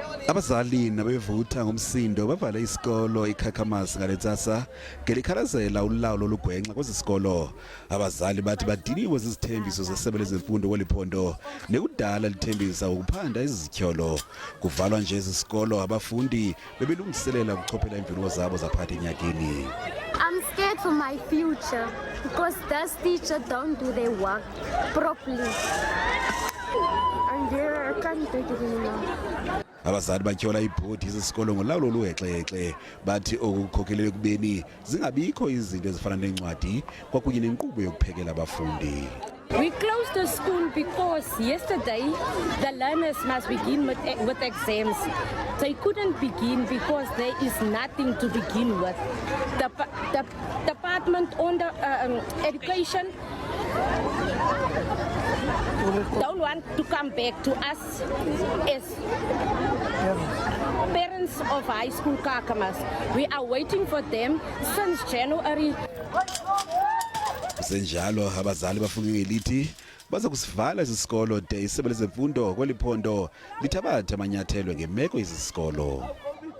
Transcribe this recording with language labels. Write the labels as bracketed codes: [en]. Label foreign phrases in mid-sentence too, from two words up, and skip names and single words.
[xh] Abazali nababevutha ngumsindo bavale isikolo iKakamas ngalentsasa ngelikhalezela ulawulo olugwenxa kwesisikolo. Abazali bathi badiniwe zizithembiso zesebe lezemfundo kwiphondo nekudala lithembisa ukuphanda izisikolo. Kuvalwa nje esisikolo abafundi bebelungiselela ukuchophela iimviwo zabo zaphakathi enyakeni. [en] I'm scared for my future because this teacher don't do their work properly. And I can't take it anymore. [xh] Abazali batyhola ibhodi yesikolo ngolawulo oluhexexe bathi okukhokhelele kubeni zingabikho izinto ezifana neencwadi kwakunye nenkqubo yokuphekela abafundi. [en] We closed the school because yesterday the learners must begin with exams. They couldn't begin because there is nothing to begin with. The department on the education don't want to come back to us as parents of high school Kakamas. We are waiting for them since January. [xh] Senjalo abazali bafuna ngelithi baza kusivala isisikolo de isebe lezemfundo kwiphondo lithabatha amanyathelo ngemeko yesikolo.